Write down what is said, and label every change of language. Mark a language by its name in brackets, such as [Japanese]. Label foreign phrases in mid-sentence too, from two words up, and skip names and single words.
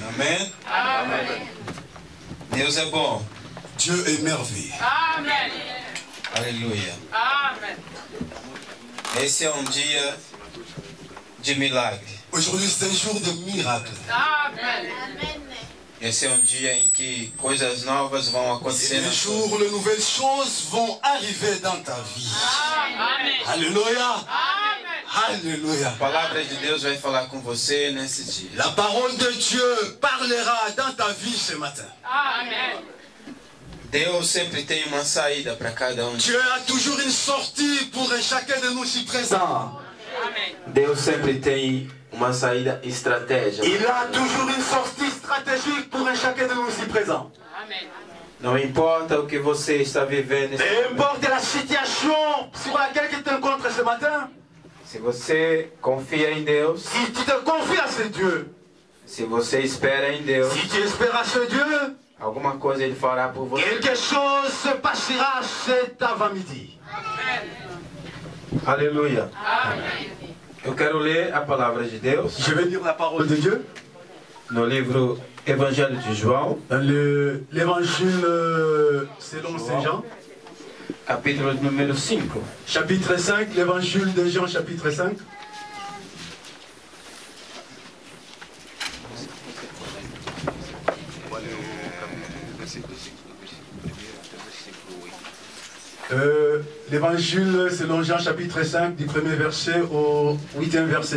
[Portuguese] Amen. Amen. Deus é bom. [French] Dieu est merveilleux. Amen. [Portuguese] Aleluia. Amen. Esse é dia de milagre. [French] Aujourd'hui, c'est un jour de miracle. Amen. [Portuguese] Esse é dia em que coisas novas vão acontecer. [French] C'est un jour où de nouvelles choses vont arriver dans ta vie. Amen. Alléluia. Amen. Alléluia. [Portuguese] A palavra de Deus vai falar com você nesse dia. [French] La parole de Dieu parlera dans ta vie ce matin. Amen. [Portuguese] Deus sempre tem uma saída para cada um. [French] Dieu a toujours une sortie pour chacun de nous ici présents. Amen. [Portuguese] Deus sempre tem uma saída estratégica. [French] Il a toujours une sortie stratégique pour chacun de nous ici présents. Amen. [Portuguese] Não importa o que você está vivendo. [French] Peu importe la situation sur laquelle tu te rencontres ce matin, [Portuguese] Se você confia em Deus, [French] si tu te confies à ce Dieu, [Portuguese] se você espera em Deus, [French] si tu espères à ce Dieu, [Portuguese] alguma coisa Ele fará por você. [French] quelque chose se passera cet avant-midi. [Portuguese] Aleluia. Amen. Eu quero ler a palavra de Deus [French] Je vais lire la parole de Dieu [Portuguese] no livro Evangelho de João, [French] dans l'évangile selon Saint Jean, [Portuguese] capítulo número 5. [French] chapitre 5, l'évangile de Jean, chapitre 5. L'évangile selon Jean, chapitre 5, du premier verset au 8e verset.